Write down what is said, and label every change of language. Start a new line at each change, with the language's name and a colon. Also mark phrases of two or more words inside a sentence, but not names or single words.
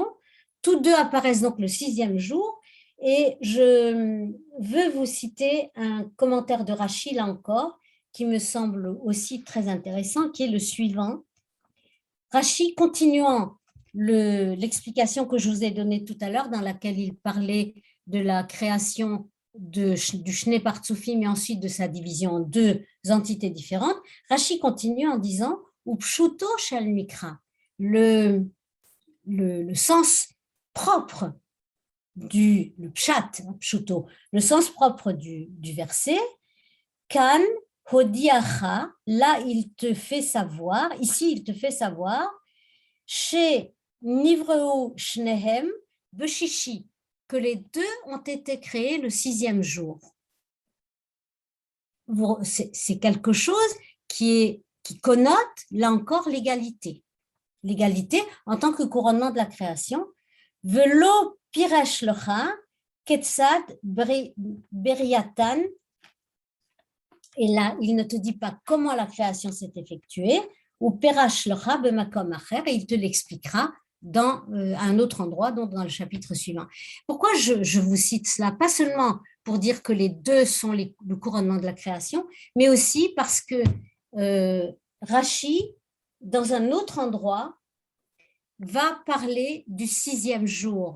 French: Tous deux apparaissent donc le 6e jour. Et je veux vous citer un commentaire de Rachi, là encore, qui me semble aussi très intéressant, qui est le suivant. Rachi, continuant l'explication que je vous ai donnée tout à l'heure, dans laquelle il parlait de la création du
Hebrew: שני פרצופים
French: et ensuite de sa division en deux entités différentes, Rachi continue en disant
Hebrew: ופשוטו של מקרא,
French: le sens propre le pshat, pshuto, le sens propre du verset,
Hebrew: כאן הודיעך,
French: là il te fait savoir, ici il te fait savoir, chez
Hebrew: נבראו שניהם בששי,
French: que les deux ont été créés le 6e jour. C'est quelque chose qui connote, là encore, l'égalité. L'égalité en tant que couronnement de la création.
Hebrew: ולא פירש לך כיצד בריאתן.
French: Et là, il ne te dit pas comment la création s'est effectuée,
Hebrew: ופירש לך במקום אחר,
French: et il te l'expliquera dans un autre endroit, donc dans le chapitre suivant. Pourquoi je vous cite cela? Pas seulement pour dire que les deux sont le couronnement de la création, mais aussi parce que Rachi, dans un autre endroit, va parler du 6e jour.